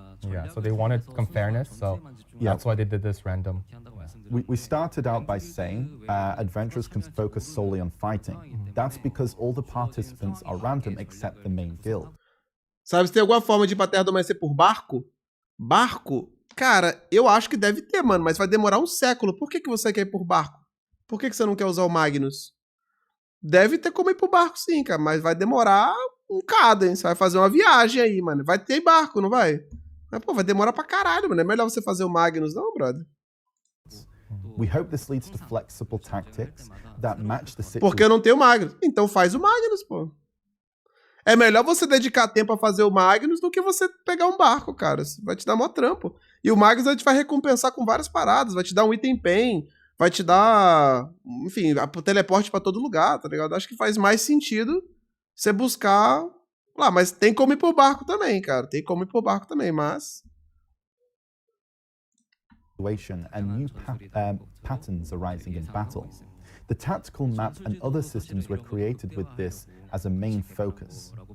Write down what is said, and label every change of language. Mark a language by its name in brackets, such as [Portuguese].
[English] Yeah, so they wanted some fairness, so that's why they did this random. We started out by saying adventurers can focus solely on fighting. That's because all the participants are random except the main guild. [Portuguese] Sabe se tem alguma forma de ir pra Terra do Amanhecer por barco? Barco? Cara, eu acho que deve ter, mano, mas vai demorar um século. Por que você quer ir por barco? Por que você não quer usar o Magnus? Deve ter como ir por barco sim, cara, mas vai demorar um cada, hein? Você vai fazer uma viagem aí, mano. Vai ter barco, não vai? Mas, pô, vai demorar pra caralho, mano. É melhor você fazer o Magnus, não, brother? [English] We hope this leads to flexible tactics that match the situation. [Portuguese] Porque eu não tenho Magnus. Então faz o Magnus, pô. É melhor você dedicar tempo a fazer o Magnus do que você pegar um barco, cara. Isso vai te dar mó trampo. E o Magnus a gente vai recompensar com várias paradas. Vai te dar um item pen, vai te dar, enfim, teleporte pra todo lugar, tá ligado? Acho que faz mais sentido você buscar lá. Mas tem como ir por barco também, cara. Tem como ir por barco também, mas... [English] And new patterns arising in battle. The tactical map and other systems were created with this as a main focus.